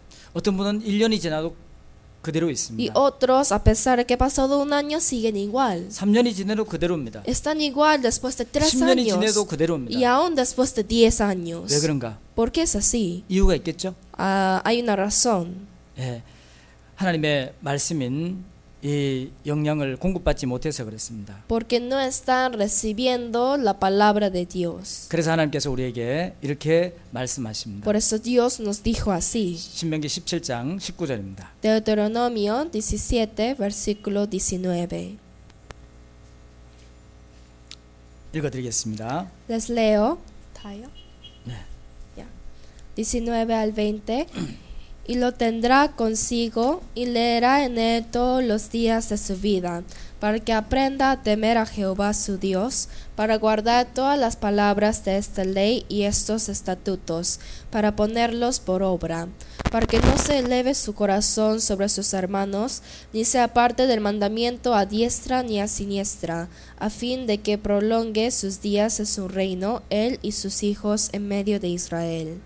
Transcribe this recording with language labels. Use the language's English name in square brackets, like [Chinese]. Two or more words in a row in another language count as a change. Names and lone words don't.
[Korean] 어떤 분은 1년이 지나도 그대로 [Spanish] Y [Korean] 있습니다. [Spanish] otros, a pesar de que ha pasado un año, siguen igual. [Korean] 3년이 지나도 그대로입니다. [Spanish] Están igual después de 3 [Korean] 10년이 지나도 [Spanish] años y [Korean] 그대로입니다. [Spanish] aún después de 10 años. [Korean] 왜 그런가? [Spanish] ¿Por qué es así? [Korean] 이유가 있겠죠? [Spanish] Hay una razón. [Korean] 예, 하나님의 말씀인 이 영향을 공급받지 못해서 그렇습니다. [Spanish] Porque no están recibiendo la palabra de Dios. [Korean] 그래서 하나님께서 우리에게 이렇게 말씀하십니다. [Spanish] Por eso Dios nos dijo así. [Korean] 신명기 17장 19절입니다. [Spanish] Deuteronomio 17, versículo 19. [Korean] 읽어드리겠습니다. [Spanish] Les leo. [Korean] 네. [Spanish] Ya. 19 al 20. Y lo tendrá consigo y leerá en él todos los días de su vida, para que aprenda a temer a Jehová su Dios, para guardar todas las palabras de esta ley y estos estatutos, para ponerlos por obra, para que no se eleve su corazón sobre sus hermanos, ni se aparte del mandamiento a diestra ni a siniestra, a fin de que prolongue sus días en su reino, él y sus hijos en medio de Israel.